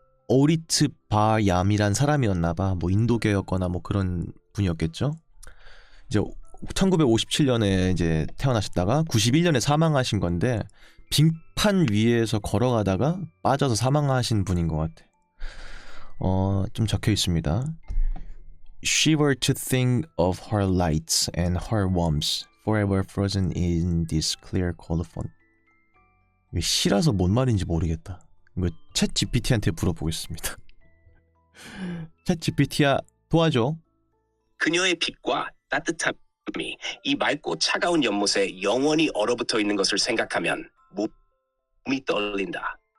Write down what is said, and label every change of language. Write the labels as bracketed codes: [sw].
[ko] 오리트 바얌이란 사람이었나봐. 뭐 인도계였거나 뭐 그런 분이었겠죠. 이제 1957년에 이제 태어나셨다가 91년에 사망하신 건데 빙판 위에서 걸어가다가 빠져서 사망하신 분인 것 같아. 좀 적혀 있습니다. [en] She were to think of her lights and her warmth forever frozen in this clear cold font. [ko] 이게 시라서 뭔 말인지 모르겠다. 이거 챗 GPT한테 물어보겠습니다. 챗 GPT야 도와줘. 그녀의 빛과 따뜻함이 이 맑고 차가운 연못에 영원히 얼어붙어 있는 것을 생각하면 몸이 떨린다.